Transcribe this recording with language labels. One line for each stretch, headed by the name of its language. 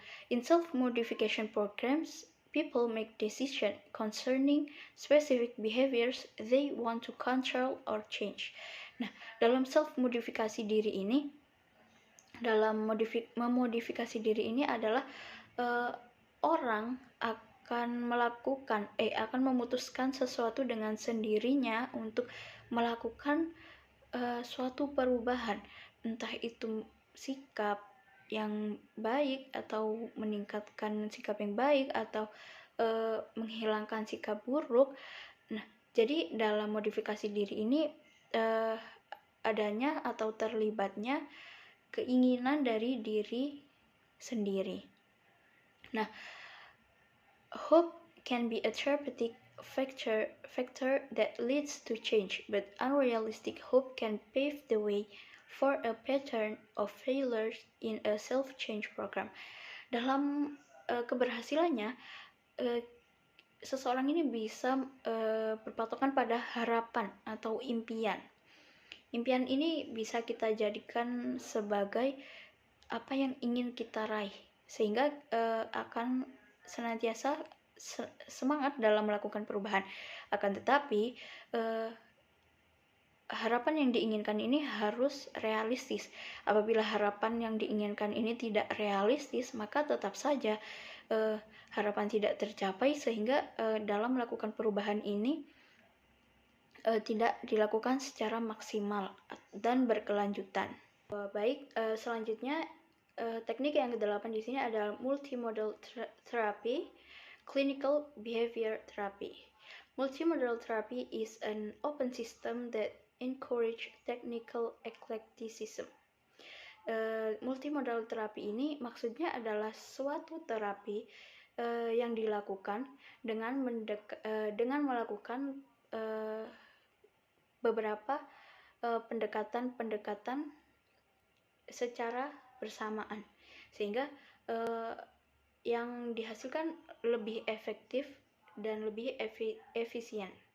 English: In self-modification programs, people make decisions concerning specific behaviors they want to control or change.
Indonesian: Nah, dalam self-modifikasi diri ini, memodifikasi diri ini adalah orang akan memutuskan sesuatu dengan sendirinya untuk melakukan suatu perubahan, entah itu sikap yang baik atau meningkatkan sikap yang baik atau menghilangkan sikap buruk. Nah, jadi dalam modifikasi diri ini adanya atau terlibatnya keinginan dari diri sendiri.
English: Nah, hope can be a therapeutic factor that leads to change, but unrealistic hope can pave the way for a pattern of failures in a self-change program.
Indonesian: Dalam keberhasilannya, seseorang ini bisa berpatokan pada harapan atau impian. Impian ini bisa kita jadikan sebagai apa yang ingin kita raih, sehingga akan senantiasa semangat dalam melakukan perubahan. Akan tetapi harapan yang diinginkan ini harus realistis. Apabila harapan yang diinginkan ini tidak realistis, maka tetap saja harapan tidak tercapai, sehingga dalam melakukan perubahan ini tidak dilakukan secara maksimal dan berkelanjutan. Baik, selanjutnya teknik yang ke-8 di sini adalah multimodal therapy, clinical behavior therapy.
English: Multimodal therapy is an open system that encourage technical eclecticism.
Indonesian: Multimodal terapi ini maksudnya adalah suatu terapi yang dilakukan dengan melakukan beberapa pendekatan secara bersamaan, sehingga yang dihasilkan lebih efektif dan lebih efisien.